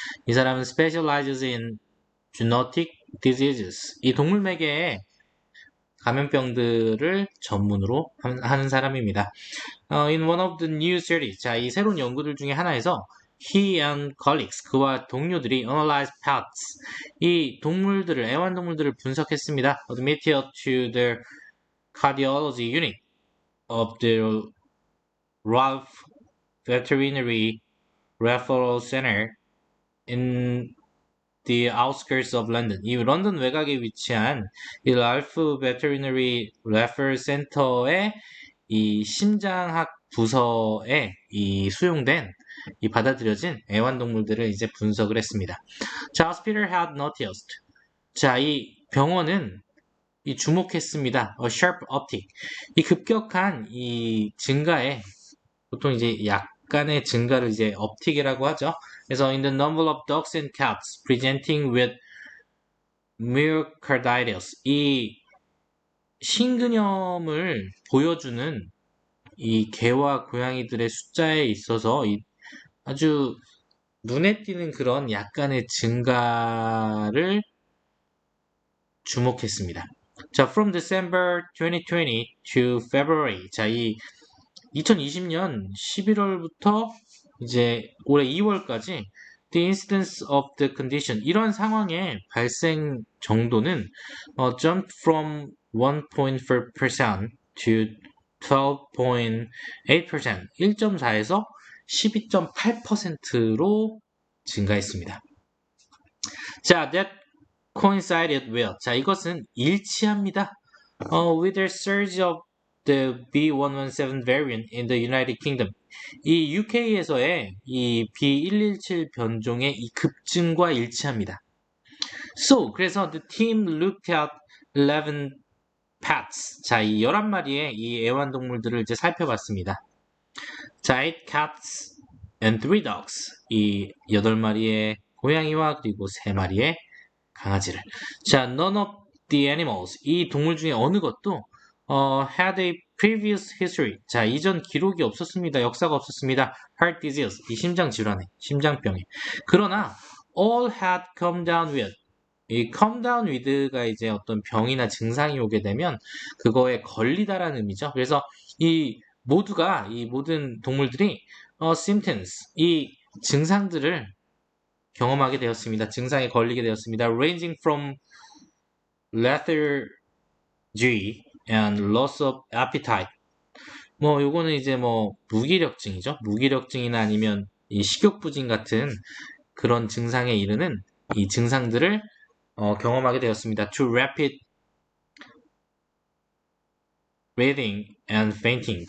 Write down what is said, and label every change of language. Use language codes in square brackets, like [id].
[ko] 이 사람은 [en] specializes in zoonotic diseases. [ko] 이 동물매개의 감염병들을 전문으로 하는 사람입니다. [en] In one of the new studies. [ko] 자, 이 새로운 연구들 중에 하나에서 [en] he and colleagues, [ko] 그와 동료들이 [en] analyzed pets, [ko] 이 동물들을, 애완동물들을 분석했습니다. [en] Admitted to the cardiology unit of the Ralph Veterinary Referral Center in the outskirts of London. [ko] 이 런던 외곽에 위치한 이 랄프 베터리너리 레퍼럴 센터의 이 심장학 부서에 이 수용된 이 받아들여진 애완동물들을 이제 분석을 했습니다. [en] 자, hospital had noticed. [ko] 자, 이 병원은 이 주목했습니다. [en] A sharp uptick. [ko] 이 급격한 이 증가에, 보통 이제 약간의 증가를 이제 uptick이라고 하죠. 그래서 [en] in the number of dogs and cats presenting with myocarditis, [ko] 이 심근염을 보여주는 이 개와 고양이들의 숫자에 있어서 아주 눈에 띄는 그런 약간의 증가를 주목했습니다. [en] 자, from December 2020 to February. [ko] 자, 이 2020년 11월부터 이제 올해 2월까지 [en] the incidence of the condition, [ko] 이런 상황의 발생 정도는 [en] jumped from 1.4% to [ko] 12.8%, 1.4에서 12.8%로 증가했습니다. [en] 자, that coincided with. 자, [ko] 이것은 일치합니다. [en] With the surge of the B117 variant in the United Kingdom. [ko] 이 UK에서의 이 B117 변종의 이 급증과 일치합니다. [en] So, 그래서 the team looked at 11 pets. [ko] 자, 이 11마리의 이 애완동물들을 이제 살펴봤습니다. [en] 자, 8 cats and 3 dogs. [ko] 이 8마리의 고양이와 그리고 3마리의 강아지를. [en] 자, none of the animals. [ko] 이 동물 중에 어느 것도 [en] had a previous history. [ko] 자, 이전 기록이 없었습니다. 역사가 없었습니다. [en] heart disease. [ko] 이 심장 질환에, 심장병에. [en] 그러나 all had come down with. [ko] 이 come down with가 이제 어떤 병이나 증상이 오게 되면 그거에 걸리다라는 의미죠. 그래서 이 모두가 이 모든 동물들이 symptoms 이 증상들을 경험하게 되었습니다. 증상에 걸리게 되었습니다. [en] Ranging from lethargy and loss of appetite. [ko] 뭐 요거는 이제 뭐 무기력증이죠. 무기력증이나 아니면 이 식욕부진 같은 그런 증상에 이르는 이 증상들을 경험하게 되었습니다. [en] To rapid breathing and fainting.